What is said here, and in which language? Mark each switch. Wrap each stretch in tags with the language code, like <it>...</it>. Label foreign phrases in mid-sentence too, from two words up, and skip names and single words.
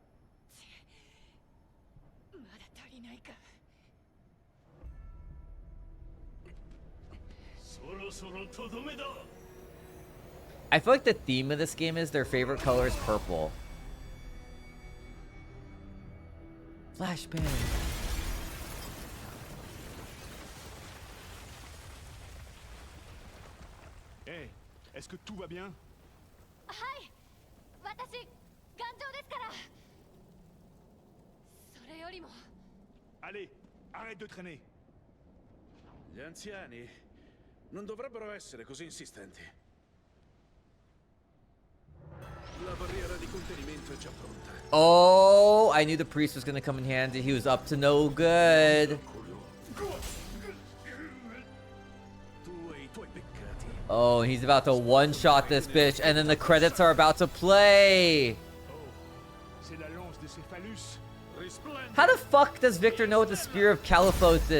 <en>I feel like the theme of this game is their favorite color is purple. Flashbang.</en> <fr>Hey, est-ce que tout va bien?</fr> <ja>Hi. 私、頑丈ですから。それよりも。</ja> <fr>Allez, arrête de traîner.</fr> <it>Gli anziani non dovrebbero essere così insistenti. La barriera di contenimento è già pronta.</it> <en>Oh, I knew the priest was gonna come in handy. He was up to no good. Oh, he's about to one-shot this bitch, and then the credits are about to play. How the fuck does Victor know what the Spear of Caliphos is?</en>